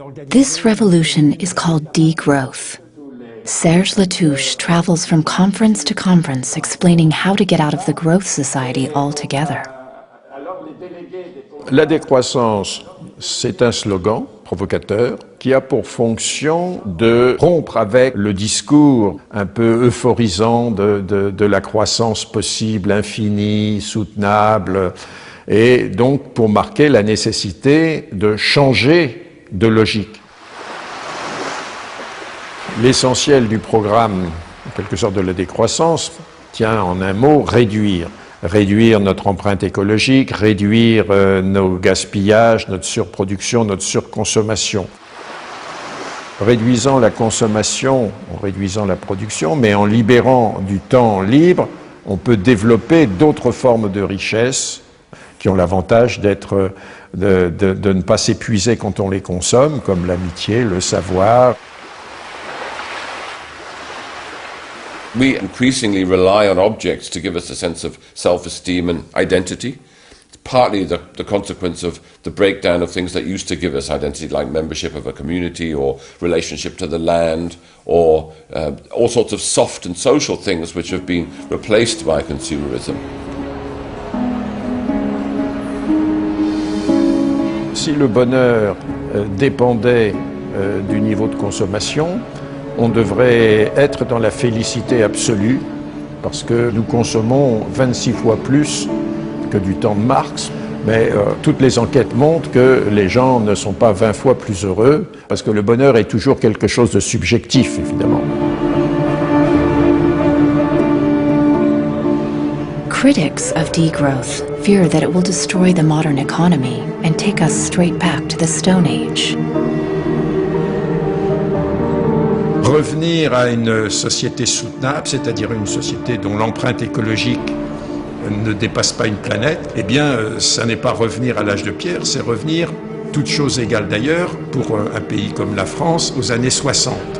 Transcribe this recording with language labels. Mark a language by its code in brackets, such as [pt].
[en] This revolution is called degrowth. Serge Latouche travels from conference to conference explaining how to get out of the growth society altogether. [fr] La décroissance, c'est un slogan provocateur qui a pour fonction de rompre avec le discours un peu euphorisant de la croissance possible, infinie, soutenable, et donc pour marquer la nécessité de changer de logique. L'essentiel du programme, en quelque sorte de la décroissance, tient en un mot réduire. Réduire notre empreinte écologique, réduire nos gaspillages, notre surproduction, notre surconsommation. Réduisant la consommation, en réduisant la production, mais en libérant du temps libre, on peut développer d'autres formes de richesse qui ont l'avantage de ne pas s'épuiser quand on les consomme, comme l'amitié, le savoir. [en] We increasingly rely on objects to give us a sense of self-esteem and identity. It's partly the consequence of the breakdown of things that used to give us identity, like membership of a community or relationship to the land, or all sorts of soft and social things which have been replaced by consumerism. [fr] Si le bonheur dépendait du niveau de consommation, on devrait être dans la félicité absolue, parce que nous consommons 26 fois plus que du temps de Marx, mais toutes les enquêtes montrent que les gens ne sont pas 20 fois plus heureux, parce que le bonheur est toujours quelque chose de subjectif, évidemment. [en] Critics of degrowth fear that it will destroy the modern economy and take us straight back to the Stone Age. [fr] Revenir à une société soutenable, c'est-à-dire une société dont l'empreinte écologique ne dépasse pas une planète, eh bien, ça n'est pas revenir à l'âge de pierre, c'est revenir, toutes choses égales d'ailleurs, pour un pays comme la France, aux années 60.